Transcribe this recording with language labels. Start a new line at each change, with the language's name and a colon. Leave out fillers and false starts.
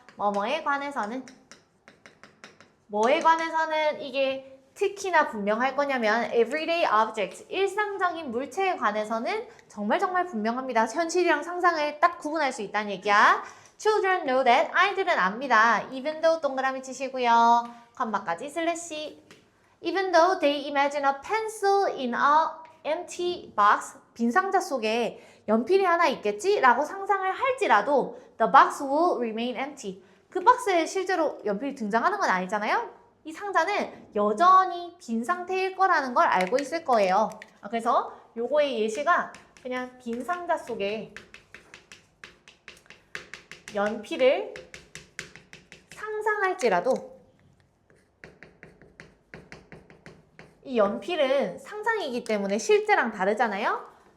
Korean: 뭐뭐에 관해서는 뭐에 관해서는 이게 특히나 분명할 거냐면
English: everyday objects,
Korean: 일상적인 물체에 관해서는 정말 분명합니다. 현실이랑 상상을 딱 구분할 수 있다는 얘기야.
English: Children know that.
Korean: 아이들은 압니다.
English: Even though
Korean: 동그라미 치시고요. 컴마까지 슬래시.
English: Even though they imagine a pencil in a empty box,
Korean: 빈 상자 속에 연필이 하나 있겠지? 라고 상상을 할지라도
English: the box will remain empty.
Korean: 그 박스에 실제로 연필이 등장하는 건 아니잖아요? 이 상자는 여전히 빈 상태일 거라는 걸 알고 있을 거예요. 그래서 요거의 예시가 그냥 빈 상자 속에 연필을 상상할지라도 이 연필은 상상이기 때문에 실제랑 다르잖아요.